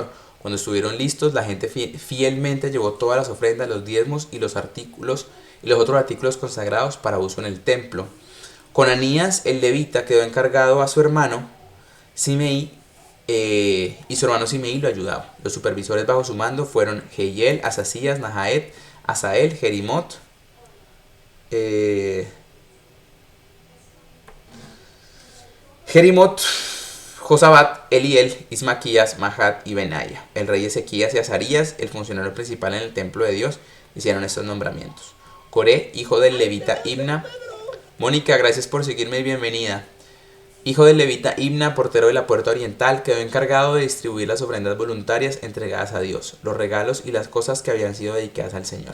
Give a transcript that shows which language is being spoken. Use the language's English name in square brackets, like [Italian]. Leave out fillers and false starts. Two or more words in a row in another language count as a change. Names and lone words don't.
[Spanish] Cuando estuvieron listos, la gente fielmente llevó todas las ofrendas, los diezmos y los otros artículos consagrados para uso en el templo. Conanías, el levita, quedó encargado a su hermano Simei, y su hermano Simei lo ayudaba. Los supervisores bajo su mando fueron Jehiel, Asasías, Nahaet, Asael, Jerimot, Josabat, Eliel, Ismaquías, Mahat y Benaya. El rey Ezequías y Azarías, el funcionario principal en el templo de Dios, hicieron estos nombramientos. Coré, hijo del levita Imna. Mónica, gracias por seguirme y bienvenida. Hijo del levita Imna, portero de la puerta oriental, quedó encargado de distribuir las ofrendas voluntarias entregadas a Dios, los regalos y las cosas que habían sido dedicadas al Señor.